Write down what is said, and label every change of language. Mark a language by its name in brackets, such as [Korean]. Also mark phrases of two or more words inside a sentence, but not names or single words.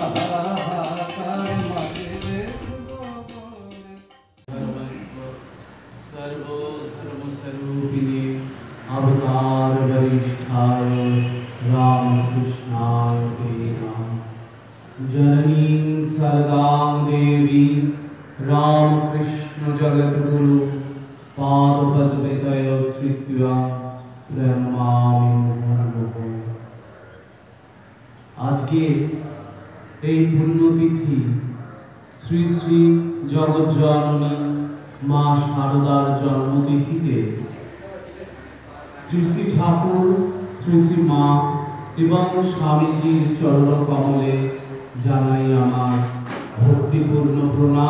[Sanskrit] सर्वधर्मस्वरूपिणे अवतार वरिष्ठाय रामकृष्णाय ते नमः। जननीं सरदां देवी रामकृष्ण जगद्गुरु पादपद्मतयो स्थित्वा प्रणमामि मुहुर्मुहुः। [Bangla] আজকে এই পুণ্যতিথি শ্রী শ্রী জগজ্জননী মা শারদার জন্মতিথিতে শ্রী শ্রী ঠাকুর শ্রী শ্রী মা এবং স্বামীজির চরণ কমলে জানাই আমার ভক্তিপূর্ণ প্রণাম।